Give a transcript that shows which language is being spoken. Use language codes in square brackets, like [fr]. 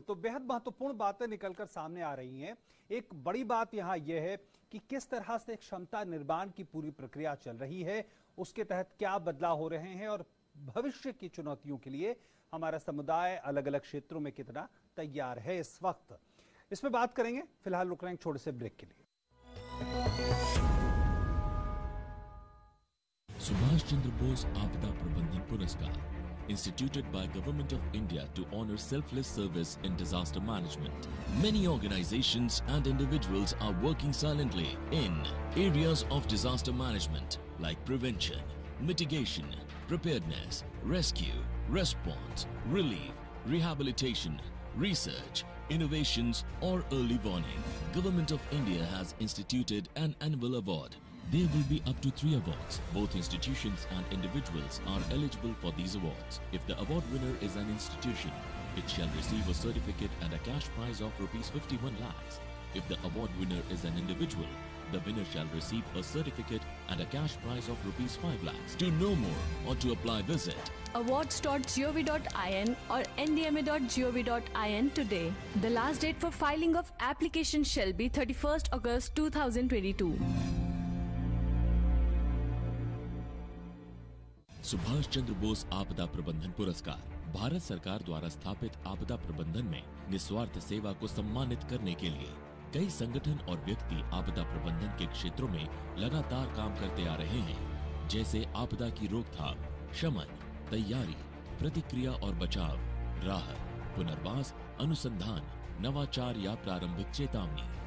[hi] तो बेहद महत्वपूर्ण बातें निकलकर सामने आ रही हैं। एक बड़ी बात यहाँ यह है कि किस तरह से क्षमता निर्माण की पूरी प्रक्रिया चल रही है, उसके तहत क्या बदलाव हो रहे हैं और भविष्य की चुनौतियों के लिए हमारा समुदाय अलग अलग क्षेत्रों में कितना तैयार है इस वक्त। इसमें बात करेंगे। फिलहाल रुक रहे हैं छोटे से ब्रेक के लिए। सुभाष चंद्र बोस आपदा प्रबंधन पुरस्कार [en] instituted by Government of India to honor selfless service in disaster management. Many organizations and individuals are working silently in areas of disaster management like prevention, mitigation, preparedness, rescue, response, relief, rehabilitation, research, innovations or early warning. Government of India has instituted an annual award. There will be up to 3 awards. Both institutions and individuals are eligible for these awards. If the award winner is an institution, it shall receive a certificate and a cash prize of Rs 51 lakhs. If the award winner is an individual, the winner shall receive a certificate and a cash prize of Rs 5 lakhs. To know more or to apply, visit awards.gov.in or ndma.gov.in today. The last date for filing of application shall be 31st August 2022. [hi] Subhash Chandra Bose आपदा प्रबंधन पुरस्कार भारत सरकार द्वारा स्थापित आपदा प्रबंधन में निस्वार्थ सेवा को सम्मानित करने के लिए कई संगठन और व्यक्ति आपदा प्रबंधन के क्षेत्रों में लगातार काम करते आ रहे हैं, जैसे आपदा की रोकथाम, शमन, तैयारी, प्रतिक्रिया और बचाव, राहत, पुनर्वास, अनुसंधान, नवाचार या प्रारंभिक चेतावनी।